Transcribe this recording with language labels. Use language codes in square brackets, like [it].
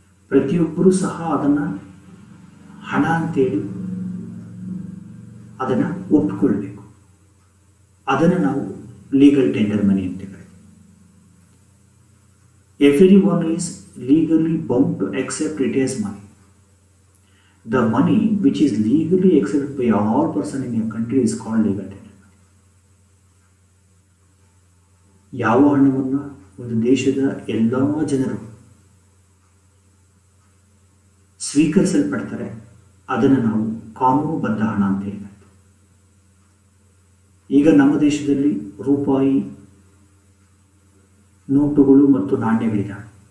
[kn] ಪ್ರತಿಯೊಬ್ಬರೂ ಸಹ ಅದನ್ನು ಹಣ ಅಂತೇಳಿ ಅದನ್ನು ಒಪ್ಪಿಕೊಳ್ಬೇಕು. ಅದನ್ನು ನಾವು ಲೀಗಲ್ ಟೆಂಡರ್ ಮನಿ ಅಂತ ಕರೀತೀವಿ. [en] Everyone is legally bound to accept it as money. The money which is legally accepted by all person in a country is called legal tender money. [kn] ಯಾವ ಹಣವನ್ನು ಒಂದು ದೇಶದ ಎಲ್ಲ ಜನರು ಸ್ವೀಕರಿಸಲ್ಪಡ್ತಾರೆ ಅದನ್ನು ನಾವು ಕಾನೂನುಬದ್ಧ ಹಣ ಅಂತ ಹೇಳ್ತೀವಿ. ಈಗ ನಮ್ಮ ದೇಶದಲ್ಲಿ ರೂಪಾಯಿ ನೋಟುಗಳು ಮತ್ತು ನಾಣ್ಯಗಳಿದ್ದಾವೆ.